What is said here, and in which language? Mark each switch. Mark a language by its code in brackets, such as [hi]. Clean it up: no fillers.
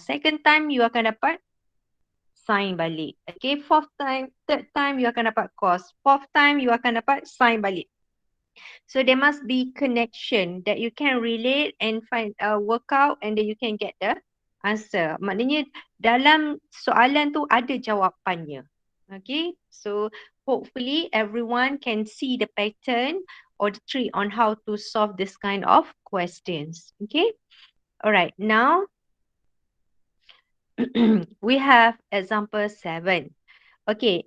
[en] Second time you [ms] akan dapat sin balik. [en] Okay. Fourth time, third time you [ms] akan dapat cos. [en] Fourth time you [ms] akan dapat sin balik. [en] So there must be connection that you can relate and find work out, and then you can get the answer. [ms] Maknanya dalam soalan tu ada jawapannya. [en] Okay. So hopefully everyone can see the pattern or the trick on how to solve this kind of questions. Okay. Alright. Now we have example 7. Okay.